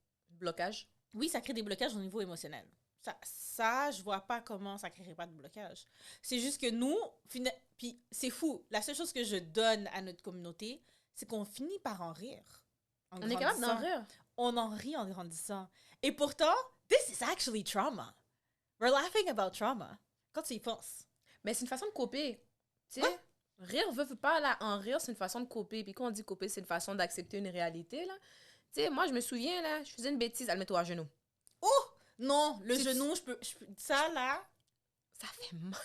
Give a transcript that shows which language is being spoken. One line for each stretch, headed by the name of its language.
French: blocages. Oui, ça crée des blocages au niveau émotionnel. Ça, je vois pas comment ça créerait pas de blocage. C'est juste que nous, puis c'est fou, la seule chose que je donne à notre communauté, c'est qu'on finit par en rire. On est capable d'en rire. On en rit en grandissant. Et pourtant,
English: this is actually trauma. We're laughing about trauma.
French: Quand tu y penses. Mais c'est une façon de coper. Tu sais, rire veut pas, là, en rire, c'est une façon de coper. Puis quand on dit coper, c'est une façon d'accepter une réalité, là. Tu sais, moi, je me souviens, là, je faisais une bêtise, elle met-toi à genoux. Oh! Non, le genou, je peux... Ça, là... Ça fait mal.